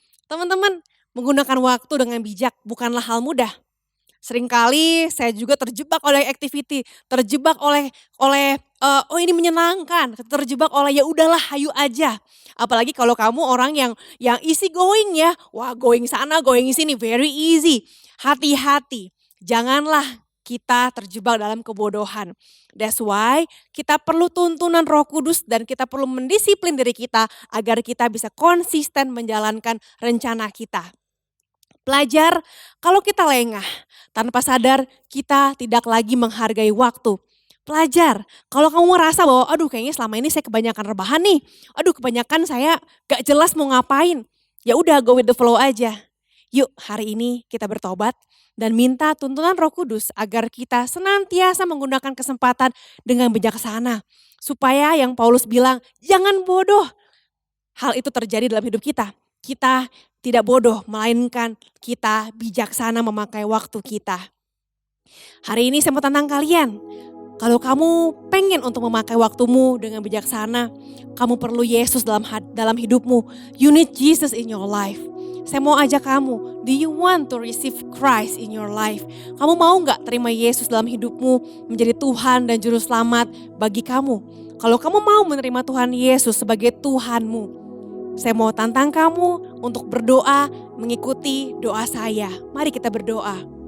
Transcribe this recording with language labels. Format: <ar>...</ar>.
<id>Teman-teman, menggunakan waktu dengan bijak bukanlah hal mudah. Seringkali saya juga terjebak oleh activity, terjebak oleh oh ini menyenangkan, terjebak oleh ya udahlah hayu aja. Apalagi kalau kamu orang yang easy going ya. Wah, going sana, going sini</id> <en>very easy.</en> <id>Hati-hati. Janganlah kita terjebak dalam kebodohan.</id> <en>That's why</en> <id>kita perlu tuntunan Roh Kudus dan kita perlu mendisiplin diri kita agar kita bisa konsisten menjalankan rencana kita. Belajar, kalau kita lengah, tanpa sadar kita tidak lagi menghargai waktu. Pelajar, kalau kamu merasa bahwa aduh kayaknya selama ini saya kebanyakan rebahan nih. Aduh kebanyakan saya gak jelas mau ngapain. Ya udah</id> <en>go with the flow</en> <id>aja. Yuk hari ini kita bertobat dan minta tuntunan Roh Kudus agar kita senantiasa menggunakan kesempatan dengan bijaksana. Supaya yang Paulus bilang jangan bodoh. Hal itu terjadi dalam hidup kita. Kita tidak bodoh melainkan kita bijaksana memakai waktu kita. Hari ini saya mau tantang kalian. Kalau kamu pengen untuk memakai waktumu dengan bijaksana, kamu perlu Yesus dalam hidupmu.</id> <en>You need Jesus in your life.</en> <id>Saya mau ajak kamu,</id> <en>do you want to receive Christ in your life?</en> <id>Kamu mau gak terima Yesus dalam hidupmu menjadi Tuhan dan Juru Selamat bagi kamu? Kalau kamu mau menerima Tuhan Yesus sebagai Tuhanmu, saya mau tantang kamu untuk berdoa mengikuti doa saya. Mari kita berdoa.</id>